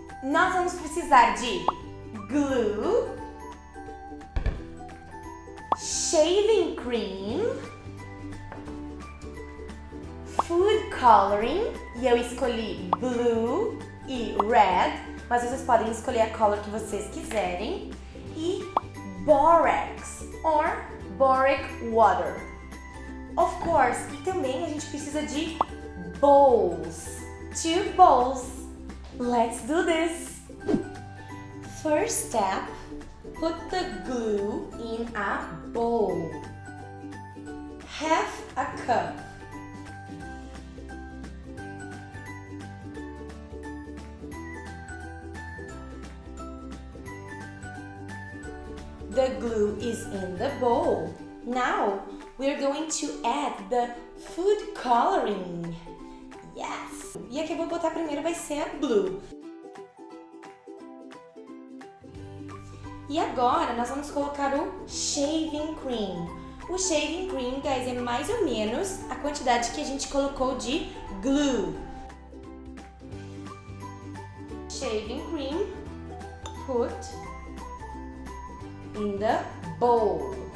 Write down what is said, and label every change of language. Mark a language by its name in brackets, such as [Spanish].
[Portuguese] Nós vamos precisar de glue, shaving cream, food coloring, e eu escolhi [English] blue [Portuguese] e [English] red, [Portuguese] mas vocês podem escolher a [English] color [Portuguese] que vocês quiserem, e borax or boric water. [English] Of course, [Portuguese] e também a gente precisa de bowls. [English] 2 bowls. Let's do this. First step, put the glue in a bowl. Half a cup. The glue is in the bowl. Now, we're going to add the food coloring. Yes! [Portuguese] E a que eu vou botar primeiro vai ser a [English] blue. [Portuguese] E agora, nós vamos colocar o shaving cream. O shaving cream, guys, é mais ou menos a quantidade que a gente colocou de glue. [English] Shaving cream, put in the bowl.